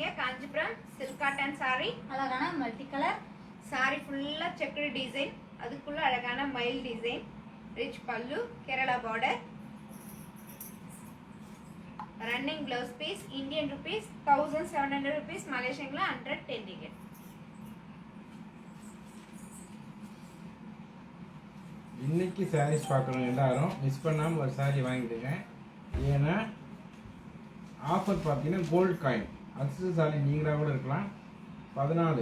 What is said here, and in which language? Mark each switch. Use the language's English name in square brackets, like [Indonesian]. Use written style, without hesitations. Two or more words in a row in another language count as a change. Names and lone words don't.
[English] காஞ்சிபுரம் silk cotton saree, அழகான multi color, saree ஃபுல்லா checked design, [Tamil] அதுக்குள்ள அழகான மயில் [English] டிசைன், rich pallu, Kerala border, running blouse piece. Indian rupees 1700 rupees, Malaysian la 110 ringgit. [Tamil] இன்னைக்கு சாரீஸ் பார்க்குறவங்க எல்லாரும் மிஸ் பண்ணாமல் ஒரு சாரீ வாங்கிடுங்க. ஏன்னா ஆஃபர் பார்த்தீங்கன்னா [English] gold coin accessory [Tamil] நீங்களாக கூட இருக்கலாம். 14